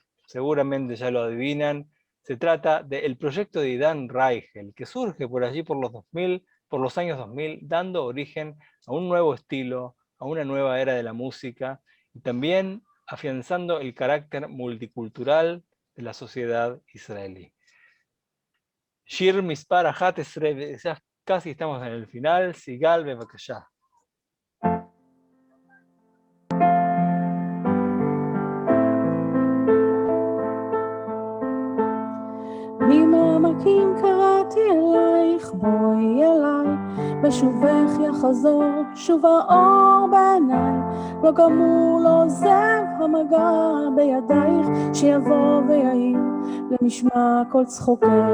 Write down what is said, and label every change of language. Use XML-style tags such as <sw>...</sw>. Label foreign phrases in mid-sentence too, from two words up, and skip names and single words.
<es>Seguramente ya lo adivinan, se trata del proyecto de Idan Reichel, que surge por allí por los años 2000, dando origen a un nuevo estilo, a una nueva era de la música, y también afianzando el carácter multicultural de la sociedad israelí.</es> <he>שיר מספר אחת עשרה,</he> <es>ya casi estamos en el final, Sigal Bebakasha.</es> <he>ממעמקים קראתי אלייך, בואי אליי, בשובך יחזור שוב האור בעיניי, לא גמור לא עוזב המגע בידייך, שיבוא ויעיר למשמע כל צחוקך.</he>